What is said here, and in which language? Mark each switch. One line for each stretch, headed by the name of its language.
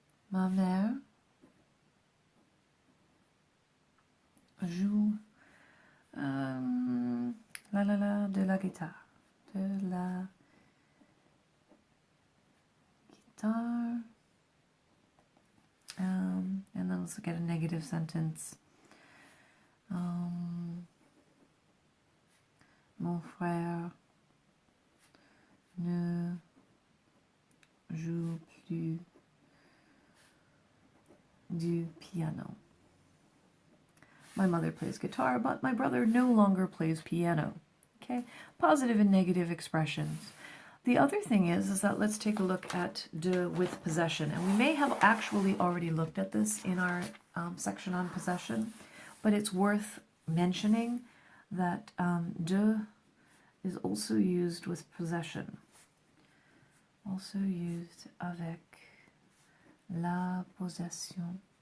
French: Ma mère joue de la guitare. De la guitar.
English: And then let's look at a negative sentence.
French: Mon frère ne joue plus du piano.
English: My mother plays guitar, but my brother no longer plays piano. Okay, positive and negative expressions. The other thing is that let's take a look at de with possession. And we may have actually already looked at this in our section on possession, but it's worth mentioning that de is also used with possession. Also used
French: avec la possession.